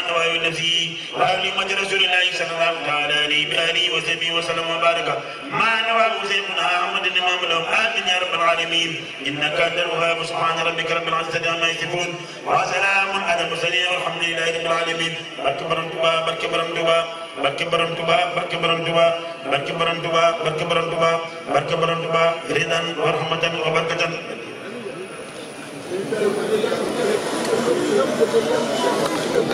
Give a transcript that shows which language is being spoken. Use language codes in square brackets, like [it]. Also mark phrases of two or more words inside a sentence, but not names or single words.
[ar] وأبي نفسه وأبي مجد رسول الله صلى الله تعالى عليه بآله وصحبه وسلم وبارك ما نواه سيدنا أحمد بن محمد آمين يا رب العالمين إنك أنت الوهاب سبحان ربك رب العزة عما يصفون وسلام على المرسلين والحمد لله رب العالمين [wo] barke borom Tuuba barke borom Tuuba barke borom Tuuba barke borom Tuuba barke borom Tuuba barke borom Tuuba barke borom Tuuba [ar] رضا و رحمة و بركة